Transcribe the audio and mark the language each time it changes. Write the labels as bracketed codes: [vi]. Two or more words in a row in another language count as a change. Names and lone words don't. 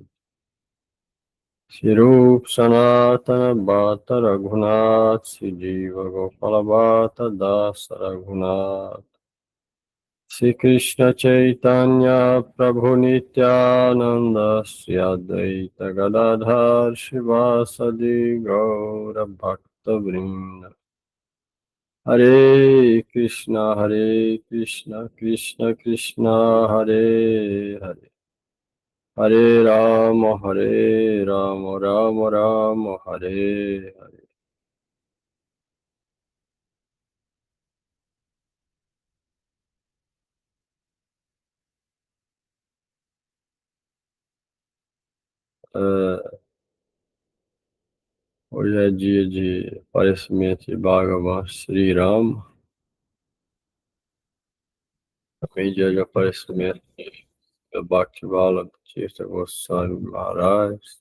[pt] Shirup Sanatana Bhatta Raghunath Sijiva Gopala Bhatta Dasa Raghunath Shri Krishna Chaitanya Prabhu Nityananda Shri Advaita Gadadhar Shivasadi Gaura Bhakta Vrinda. Hare Krishna Krishna Krishna Hare Hare Hare Rama Rama Rama Hare Hare. Hoje é dia de aparecimento de Bhagavan Sri Rama, também dia de aparecimento de Bhaktivala Tirtha Goswami Maharaj.